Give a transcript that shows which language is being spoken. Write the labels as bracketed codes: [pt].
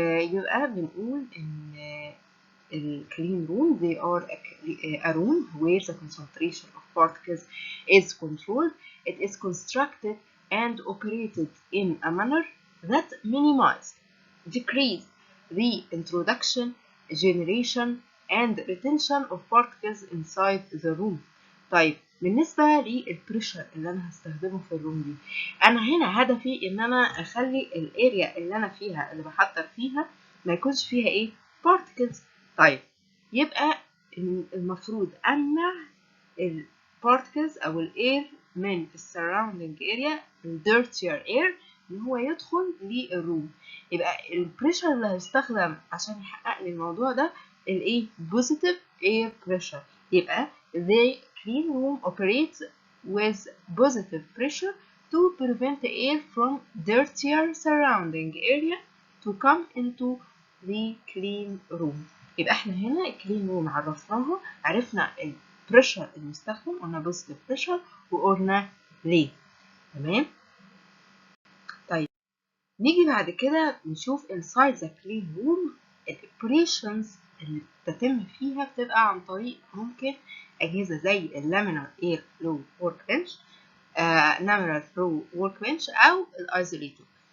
[ar] يبقى بنقول إن [en] clean room they are a room where the concentration of particles is controlled. It is constructed and operated in a manner that minimize, decrease the introduction, generation and retention of particles inside the room. [ar] طيب بالنسبة للبريشر اللي أنا هستخدمه في الروم دي، أنا هنا هدفي إن أنا أخلي الاريا اللي أنا فيها اللي بحضر فيها ما يكونش فيها إيه؟ particles. طيب يبقى المفروض أمنع البارتكلز أو الإير من السراوندينج اريا، الديرتير اير، إن هو يدخل للروم. يبقى البريشر اللي هيستخدم عشان يحقق لي الموضوع ده الإيه؟ positive air pressure. [en] يبقى the clean room operates with positive pressure to prevent the air from dirtier surrounding area to come into the clean room. [ar] يبقى احنا هنا الكلين روم عرفناها، عرفنا البريشر المستخدم، قلنا بوزيتيف بريشر وقلنا ليه. تمام. طيب نيجي بعد كده نشوف [en] inside the clean room [ar] الاوبريشنز اللي بتتم فيها بتبقى عن طريق ممكن اجهزه زي اللامينار اير فلو ورك بنش، لامينار فلو ورك بنش او الايزوليتور.